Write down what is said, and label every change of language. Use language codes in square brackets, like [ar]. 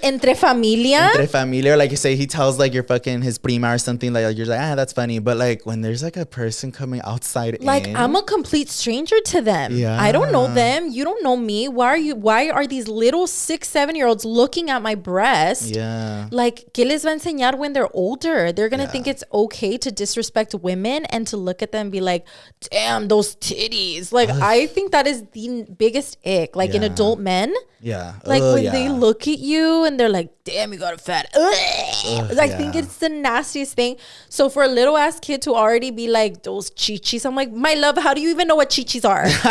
[es] Entre familia. Entre familia. [en] Or like you say, he tells like your fucking his prima or something. Like you're like, that's funny. But like when there's like a person coming outside like I'm a complete stranger to them. Yeah. I don't know them. You don't know me. Why are these little 6-7-year-olds looking at my breast? Yeah. [es] Like, ¿qué les va a enseñar [en] when they're older? They're going to think it's okay to disrespect women and to look at them and be like, damn, those titties. Like, I think that is the biggest ick, like in adult men. Yeah. Like when they look at you and they're like, damn, you got a fat. I think it's the nastiest thing. So for a little ass kid to already be like, those chichis, I'm like, my love, how do you even know what chichis are?